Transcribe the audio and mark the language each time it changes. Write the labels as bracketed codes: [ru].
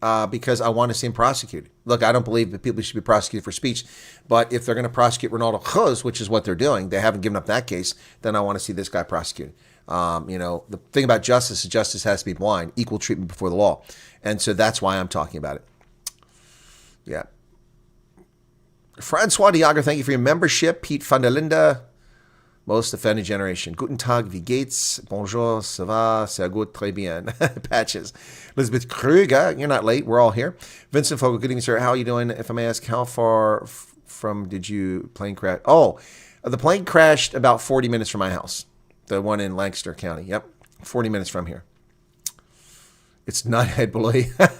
[en] Because I want to see him prosecuted. Look, I don't believe that people should be prosecuted for speech, but if they're going to prosecute Ronaldo Cruz, which is what they're doing, they haven't given up that case, then I want to see this guy prosecuted. The thing about justice is justice has to be blind, equal treatment before the law. And so that's why I'm talking about it. Yeah. Francois Diager, thank you for your membership. Pete van der Linde, most offended generation. [de] Guten Tag, wie geht's? [fr] Bonjour, ça va, [de] sehr gut, [fr] très bien. [en] Patches. Elizabeth Kruger, you're not late, we're all here. Vincent Fogel, good evening, sir. How are you doing? If I may ask, how far from did you plane crash? Oh, the plane crashed about 40 minutes from my house. The one in Lancaster County. Yep, 40 minutes from here. It's not Ed Beloy.